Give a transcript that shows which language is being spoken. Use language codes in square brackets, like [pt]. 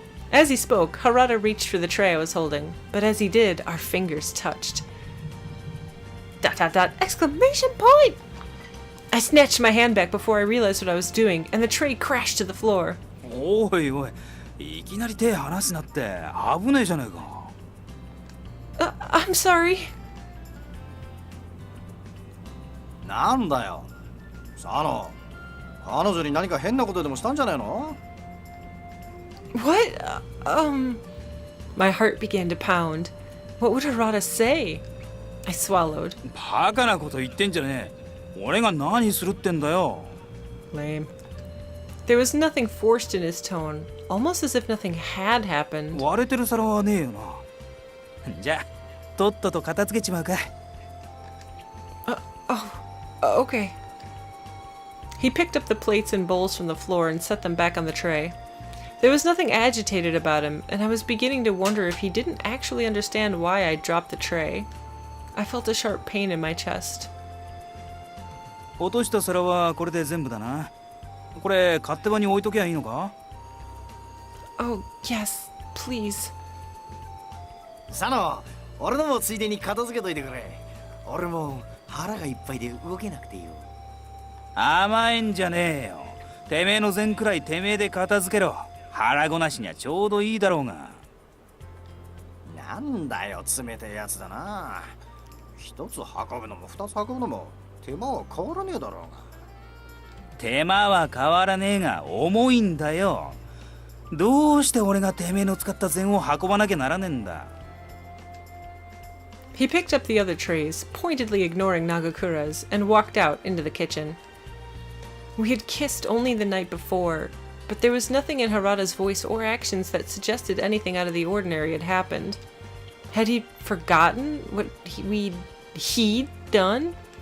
[en] As he spoke, Harada reached for the tray I was holding, but as he did, our fingers touched. ... Exclamation point! I snatched my hand back before I realized what I was doing, and the tray crashed to the floor. [ja] おいおい、いきなり手離すなって危ねえじゃねえか。 [en] I'm sorry. [ja] なんだよ、佐野。彼女に何か変なことでもしたんじゃないの？ [en] What? My heart began to pound. What would Harada say? I swallowed. [ja] バカなこと言ってんじゃねえ。俺が何するってんだよ。 [en] Lame. There was nothing forced in his tone, almost as if nothing had happened. [ja] 割れてる皿はねえよな。じゃあ、とっとと片付けちまうか。 [en] Okay. He picked up the plates and bowls from the floor and set them back on the tray. There was nothing agitated about him, and I was beginning to wonder if he didn't actually understand why I dropped the tray. I felt a sharp pain in my chest. [ja] 落とした皿はこれで全部だな。これ勝手場に置いときゃいいのか？ [en] Oh, yes, please. [ja] 佐野、俺のもついでに片付けといてくれ。俺も腹がいっぱいで動けなくてよ。甘えんじゃねえよ。てめえの膳くらいてめえで片付けろ。腹ごなしにはちょうどいいだろうが。なんだよ、冷てえやつだな。一つ運ぶのも二つ運ぶのも手間は変わらねえだろうが。手間は変わらねえが重いんだよ。どうして俺がてめえの使った膳を運ばなきゃならねえんだ。 [en] He picked up the other trays, pointedly ignoring Nagakura's, and walked out into the kitchen. We had kissed only the night before, but there was nothing in Harada's voice or actions that suggested anything out of the ordinary had happened. Had he forgotten what he'd done?